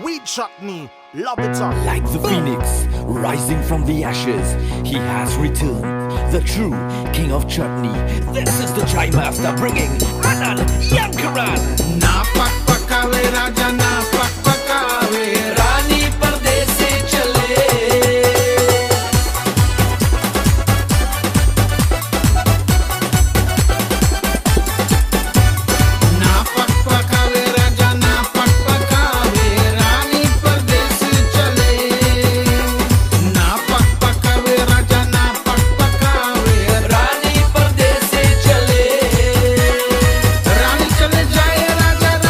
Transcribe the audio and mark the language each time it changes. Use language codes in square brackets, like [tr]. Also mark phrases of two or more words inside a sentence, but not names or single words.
[en] chutney. Love it up. Like the phoenix rising from the ashes, he has returned, the true king of chutney. This is the Chai Master bringing Anand Yankaran. [bho] ना पक पकावे राजा ना पक पकावे रानी परदेस से चले ना पक पकावे राजा ना पक पकावे रानी परदेस से चले ना पक पकावे राजा ना पक पकावे रानी परदेस से चले रानी चले जाए राजा